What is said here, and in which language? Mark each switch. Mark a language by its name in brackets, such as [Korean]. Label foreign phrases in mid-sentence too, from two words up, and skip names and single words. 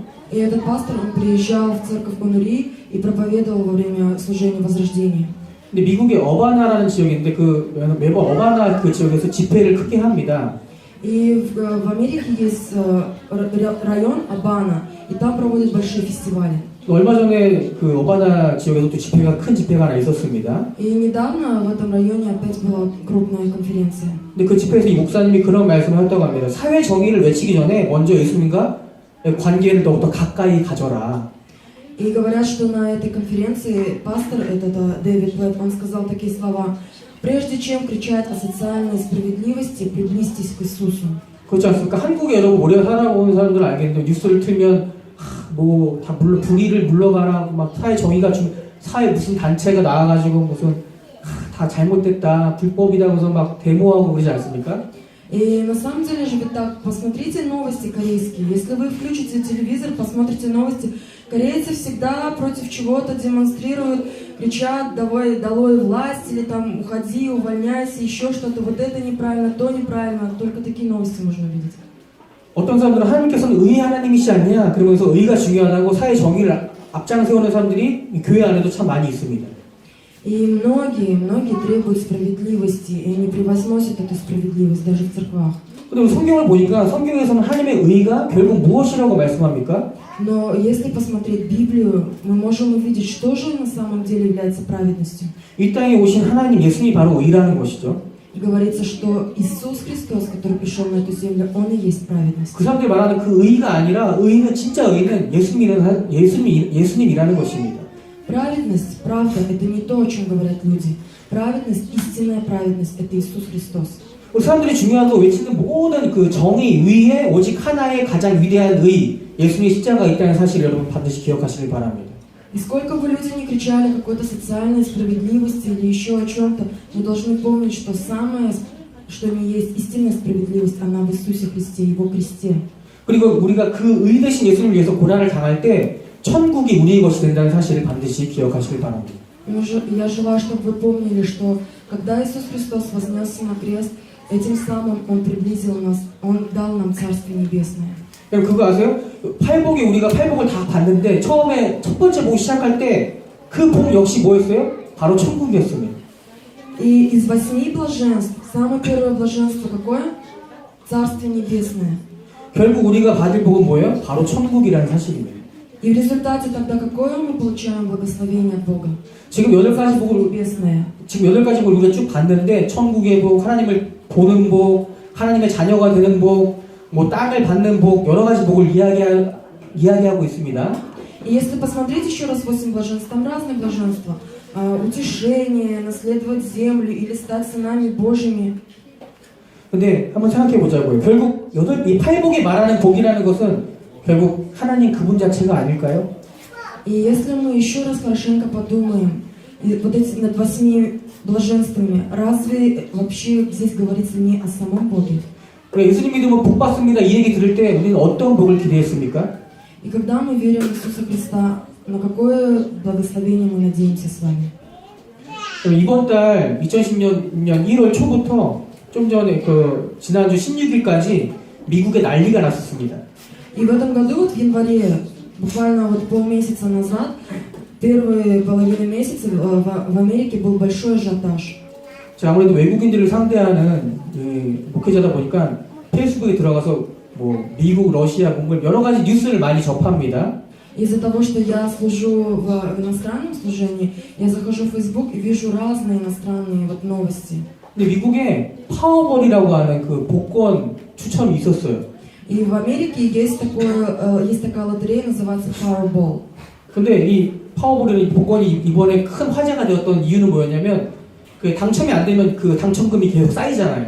[Russian] И этот пастор, он приезжал в церковь Онури и проповедовал во время служения Возрождения. [Korean] 근데 미국의 어바나라는 지역인데 매번 어바나 그 지역에서 집회를 크게 합니다. [Russian] И в Америке есть район Абана, и там проводят большие фестивали. [Korean] 얼마 전에 그 어바나 지역에서 또 큰 집회가 하나 있었습니다. [Russian] И недавно в этом районе опять была крупная конференция. [Korean] 근데 그 집회에서 이 목사님이 그런 말씀을 했다고 합니다. 사회 정의를 외치기 전에 먼저 예수님과 관계를 더욱더 가까이 가져라. [Russian] И говорят, что на этой конференции пастор, этот Дэвид Плэт, он сказал такие слова: «Прежде чем кричать о социальной справедливости, приблизьтесь к Иисусу». [Korean] 그렇지 않습니까? 한국에 여러분 오래 살아온 사람들은 알겠는데 뉴스를 틀면 뭐 다 불의를 물러가라, 막 사회 정의가 사회 무슨 단체가 나와가지고 무슨 다 잘못됐다, 불법이다 그래서 막 데모하고 그러지 않습니까? [Russian] И на самом деле же ведь так, посмотрите новости корейские. Если вы включите телевизор, посмотрите новости, корейцы всегда против чего-то демонстрируют, кричат долой власть, или там уходи, увольняйся, еще что-то. Вот это неправильно, то неправильно. Только такие новости можно увидеть. [Korean] 어떤 사람들은 하나님께서는 의의 하나님이시 아니냐 그러면서 의가 중요하다고 사회 정의를 앞장세우는 사람들이 이 교회 안에도 참 많이 있습니다. [Russian] И многие требуют справедливости, и они превозносят эту справедливость даже в церквах. [Korean] 그런데 성경을 보니까 성경에서는 하나님의 의가 결국 무엇이라고 말씀합니까? [Russian] Но если посмотреть Библию, мы можем увидеть, что же на самом деле является праведностью. [Korean] 이 땅에 오신 하나님 예수님이 바로 의라는 것이죠. [Russian] И говорится, что Иисус Христос, который пришел на эту землю, Он и есть праведность. [Korean] 그 사람들이 말하는 그 의가 아니라 의는 진짜 의는 예수님이라는 것입니다. [Russian] Праведность, правда, это не то, о чем говорят люди. Праведность, истинная праведность, это Иисус Христос. [Korean] 우리 사람들이 중요하다고 외치는 모든 그 정의 위에 오직 하나의 가장 위대한 의, 예수님의 십자가가 있다는 사실을 여러분 반드시 기억하시길 바랍니다. [Russian] И сколько бы люди ни кричали какой-то социальной справедливости или еще о чем-то, мы должны помнить, что самое, что не есть истинная справедливость, она в Иисусе Христе, Его кресте. [Korean] 그리고 우리가 그 의 대신 예수님을 위해서 고난을 당할 때 천국이 우리의 것이 된다는 사실을 반드시 기억하시길 바랍니다. [Russian] Я желаю, чтобы вы помнили, что когда Иисус Христос вознесся на крест, этим самым Он приблизил нас, Он дал нам Царствие Небесное. [Korean] 여러분 그거 아세요? 팔복이 우리가 팔복을 다 봤는데 처음에 첫 번째 복 시작할 때 그 복 역시 뭐였어요? 바로 천국이었습니다. [Russian] И из 8 блаженств, самое первое блаженство какое? Царствие Небесное. [Korean] 결국 우리가 받을 복은 뭐예요? 바로 천국이라는 사실입니다. [Russian] И в результате тогда какое мы получаем благословение от Бога? [Korean] 지금 8가지 복을 [Russian] Небесное. [Korean] 지금 8가지 복을 우리가 쭉 봤는데 천국의 복, 하나님을 보는 복, 하나님의 자녀가 되는 복, 뭐 땅을 받는 복, 여러 가지 복을 이야기하고 있습니다. [Russian] И если посмотреть еще раз 8 блаженств, там разные блаженства. Утешение, наследовать землю или стать сынами Божьими. [Korean] 근데 한번 생각해 보자고요. 결국 이 팔복이 말하는 복이라는 것은 결국 하나님 그분 자체가 아닐까요? [Russian] И если мы еще раз хорошенько подумаем, и вот эти над 8 блаженствами, разве вообще здесь говорится не о самом Боге? [Korean] 예수님 믿으면 복 받습니다. 이 얘기 들을 때 우리는 어떤 복을 기대했습니까? [Russian] И когда мы верим в Иисуса Христа, на какое благословение мы надеемся с вами? [Korean] 이번 달 2010년 1월 초부터 좀 전에 지난주 16일까지 미국에 난리가 났었습니다. [Russian] И в этом году, вот в январе, буквально вот полмесяца назад, первые половины месяца в Америке был большой ажиотаж. [Korean] 제가 아무래도 외국인들을 상대하는 목회자다 보니까 페이스북에 들어가서 뭐 미국, 러시아, 몽골 여러 가지 뉴스를 많이 접합니다. [Russian] Из-за того, что я служу в иностранном служении, я захожу в Facebook и вижу разные иностранные вот новости. [Korean] 근데 미국에 파워볼이라고 하는 그 복권 추첨이 있었어요. [Russian] И в Америке есть такая лотерея, называется Powerball. [Korean] 근데 이 파워볼이라는 복권이 이번에 큰 화제가 되었던 이유는 뭐였냐면 그 당첨이 안 되면 그 당첨금이 계속 쌓이잖아요.